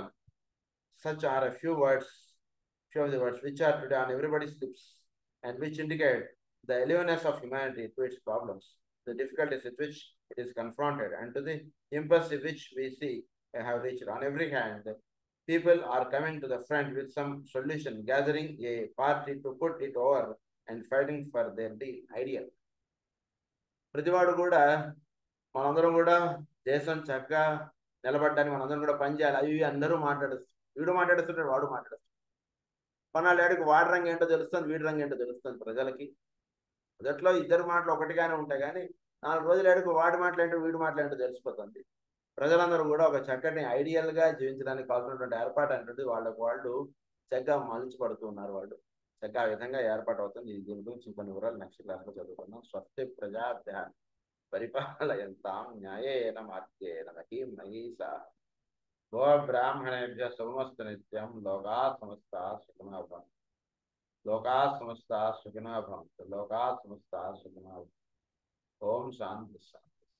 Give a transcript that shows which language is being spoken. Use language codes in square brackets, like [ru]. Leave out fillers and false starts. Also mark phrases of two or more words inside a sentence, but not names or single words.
[en] Such are a few of the words which are today on everybody's lips and which indicate the aliveness of humanity to its problems, the difficulties with which it is confronted, and to the impasse which we see have reached. On every hand, people are coming to the front with some solution, gathering a party to put it over and fighting for their ideal. [te] ప్రతివాడు కూడా మనందరం కూడా దేశం చక్కగా నిలబడ్డానికి మనందరం కూడా పనిచేయాలి. అవి అందరూ మాట్లాడుస్తారు. వీడు మాట్లాడుతుంటాడు, వాడు మాట్లాడుతాడు. కొన్నాళ్ళేడికి వాడి రంగు ఏంటో తెలుస్తుంది, వీడి రంగు ఏంటో తెలుస్తుంది ప్రజలకి. మొదట్లో ఇద్దరు మాటలు ఒకటిగానే ఉంటాయి, కానీ 4 రోజులు ఏడుకు వాడి మాటలేంటో వీడి మాటలేంటో తెలిసిపోతుంది. ప్రజలందరూ కూడా ఒక చక్కటి ఐడియల్గా జీవించడానికి కావాల్సినటువంటి ఏర్పాటు అంటే వాళ్ళు చక్కగా మలిచిపడుతూ ఉన్నారు. వాళ్ళు చక్కగా ఆ విధంగా ఏర్పాటు అవుతుంది. దీని గురించి కొన్ని వివరాలు [en] next class [te] చదువుకున్నాం. [sa] స్వస్తి ప్రజాభ్య పరిపాలయంతాం న్యాయేన మార్గేణ మహీం మహీషా గో బ్రాహ్మణేభ్య శుభమస్తు నిత్యం. లోకా సమస్తా సుఖినో భవంతు. లోకా సమస్తా సుఖినో భవంతు. లోకా సమస్తా సుఖినో భవంతు. ఓం శాంతి.